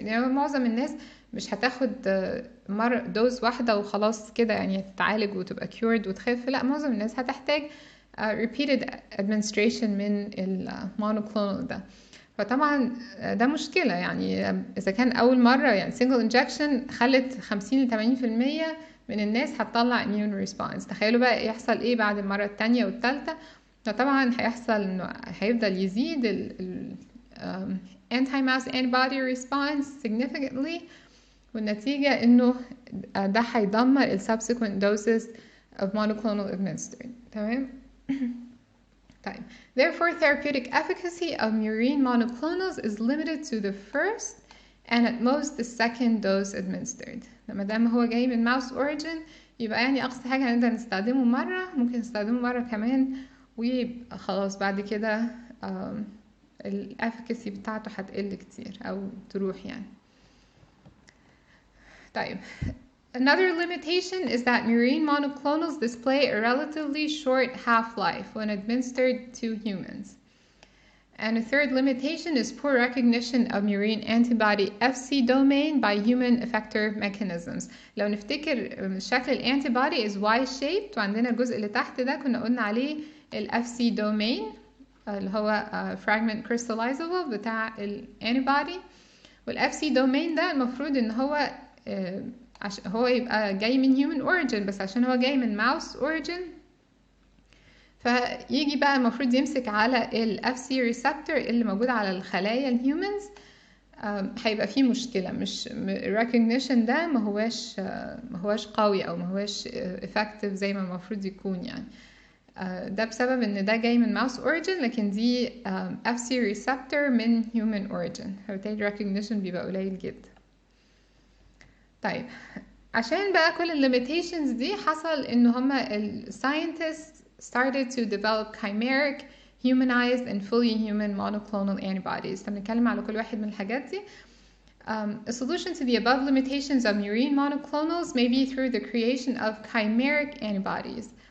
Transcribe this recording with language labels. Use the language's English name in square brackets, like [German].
[Arabic] يعني معظم الناس مش هتاخد دوز واحدة وخلاص كده يعني تتعالج وتبقى cured وتخف، لا معظم الناس هتحتاج repeated administration من المونوكلونال ده. فطبعا ده مشكلة، يعني إذا كان أول مرة يعني single injection خلت 50 ل 80% من الناس هتطلع immune response، تخيلوا بقى يحصل إيه بعد المرة التانية والتالتة. فطبعا هيحصل إنه هيفضل يزيد ال anti-mouse antibody response significantly، والنتيجة إنه ده هيدمر ال [English] subsequent doses of monoclonal administered. [Arabic] تمام. طيب. [English] Therefore, therapeutic efficacy of murine monoclonals is limited to the first and at most the second dose administered. [Arabic] لما دام هو جاي من mouse origin يبقى يعني أقصى حاجة نقدر نستخدمه مرة، ممكن نستخدمه مرة كمان ويبقى خلاص بعد كده الافيكاسي بتاعته هتقل كتير أو تروح يعني. [English] طيب. Another limitation is that murine monoclonals display a relatively short half-life when administered to humans. And a third limitation is poor recognition of murine antibody FC domain by human effector mechanisms. [Arabic] لو نفتكر شكل الانتيبودي [English] is Y-shaped، [Arabic] وعندنا الجزء اللي تحت ده كنا قلنا عليه ال FC domain اللي هو fragment crystallizable بتاع الانتيبودي، وال FC domain ده المفروض ان هو عشان هو يبقى جاي من human origin، بس عشان هو جاي من mouse origin فيجي بقى المفروض يمسك على ال FC receptor اللي موجود على الخلايا الهيومنز. هيبقى فيه مشكلة، مش recognition ده ما هواش قوي أو ما هواش effective زي ما المفروض يكون يعني. ده بسبب ان ده جاي من mouse origin لكن دي FC receptor من human origin، فبالتالي recognition بيبقى قليل جدا. [English] طيب عشان بقى كل ال limitations دي [Arabic] حصل ان هما ال [English] scientists started to develop chimeric, humanized and fully human monoclonal antibodies. [Arabic] فبنتكلم على كل واحد من الحاجات دي. [English] A solution to the above limitations of murine monoclonals may be through the creation of chimeric antibodies.